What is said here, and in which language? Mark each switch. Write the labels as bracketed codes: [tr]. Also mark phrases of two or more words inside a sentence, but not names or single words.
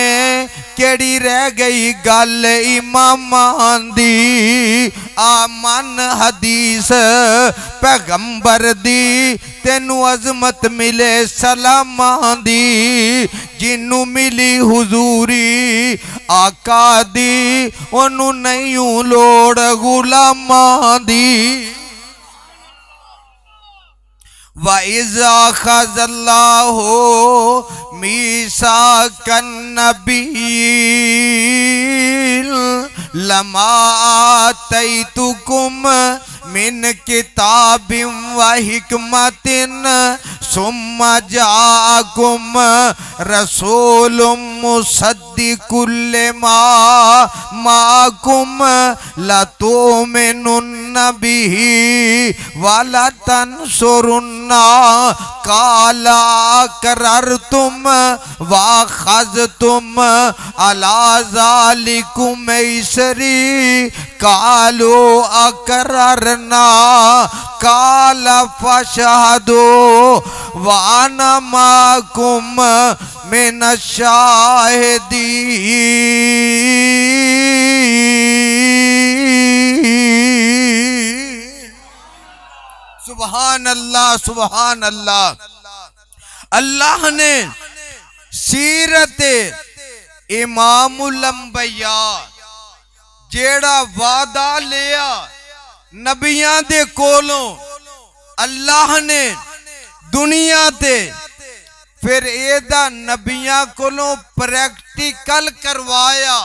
[pa] کیہڑی رہ گئی گل اماماں دی، آ من حدیث پیغمبر دی. تینوں عظمت ملے سلاماں دی، جنہوں ملی حضوری آقا دی، اوہنوں نہیں لوڑ غلاماں دی. [ar] وإذ أخذ الله ميثاق النبيين لما آتيتكم من كتاب وحكمة ثم جاءكم رسول مصدق لما معكم لتؤمنن به ولا تنصرنه قال أأقررتم وأخذتم على ذلكم إصري قالوا أقررنا قال فاشهدوا وأنا معكم من الشاهدين. سبحان الله، سبحان الله. [pa] اللہ نے سیرت امام الانبیاء جیہڑا وعدہ لیا نبیاں دے کولوں اللہ نے دنیا تے فیر ایہدا نبیاں کولوں پریکٹیکل کروایا.